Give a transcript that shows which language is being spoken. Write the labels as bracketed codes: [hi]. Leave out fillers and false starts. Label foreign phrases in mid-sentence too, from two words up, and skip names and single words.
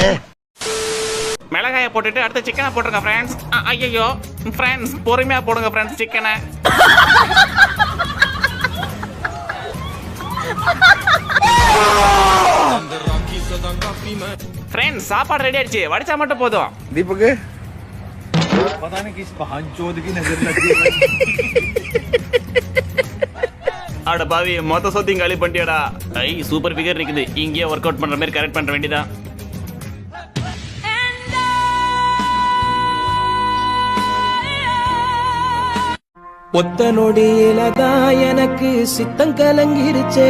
[ta] மிளகாயை போட்டுட்டு அடுத்த சிக்கனை போட்டுருங்க ஃப்ரெண்ட்ஸ். ஐயோ ஃப்ரெண்ட்ஸ் பொறுமையா போடுங்க ஃப்ரெண்ட்ஸ் சிக்கனை. ஃப்ரெண்ட்ஸ் சாப்பாடு ரெடி ஆயிடுச்சு, வடிச்சா மட்டும் போதும். [hi] दीपक पता नहीं किस बहनचोद की नजर लगी है. [ta] அட பாவி மொத்த சொத்தையும் காலி பண்ணிட்டியாடா. [en] super figure [ta] இருக்குது, இங்கேயே [en] work out [ta] பண்ற மாதிரி கரெக்ட் பண்ற வேண்டியதான். ஒத்த நொடியிலதான் எனக்கு சித்தம் கலங்கிருச்சே.